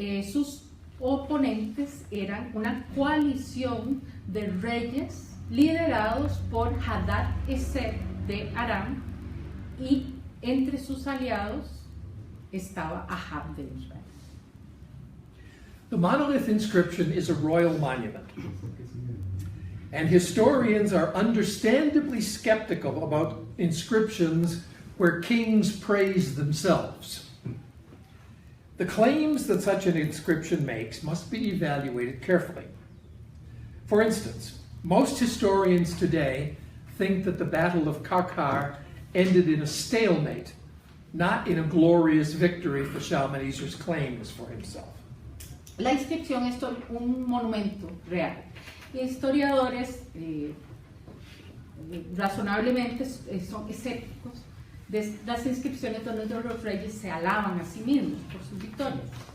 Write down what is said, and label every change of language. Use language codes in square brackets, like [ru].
[es] Sus oponentes eran una coalición de reyes liderados por Hadadezer de Aram, y entre sus aliados estaba Ahab de Israel. [en] The monolith inscription is a royal monument, and historians are understandably skeptical about inscriptions where kings praise themselves. The claims that such an inscription makes must be evaluated carefully. For instance, most historians today think that the Battle of Karkar ended in a stalemate, not in a glorious victory for Shalmaneser's claims for himself. [es] La inscripción es un monumento real. Historiadores razonablemente son escépticos de las inscripciones donde los reyes se alaban a sí mismos por sus victorias.